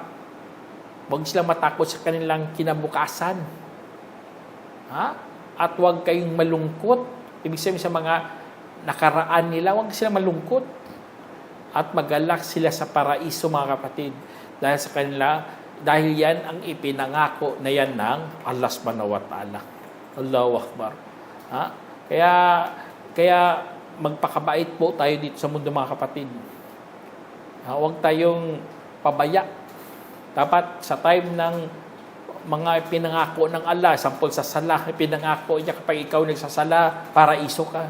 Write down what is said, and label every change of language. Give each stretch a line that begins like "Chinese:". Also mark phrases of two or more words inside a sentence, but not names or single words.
Filipino: Huwag silang matakot sa kanilang kinabukasan. At huwag kayong malungkot. Ibig sabihin sa mga nakaraan nila, huwag sila malungkot. At magalak sila sa paraiso, mga kapatid. Dahil yan ang ipinangako na yan ng
Arabic: الله سبحانه وتعالى. الله أكبر.
Filipino: Kaya magpakabait po tayo dito sa mundo, mga kapatid. Huwag tayong pabaya. Dapat sa time ng mga pinangako ng Allah, sampol sa sala, pinangako niya kapag ikaw nagsasala, paraiso ka.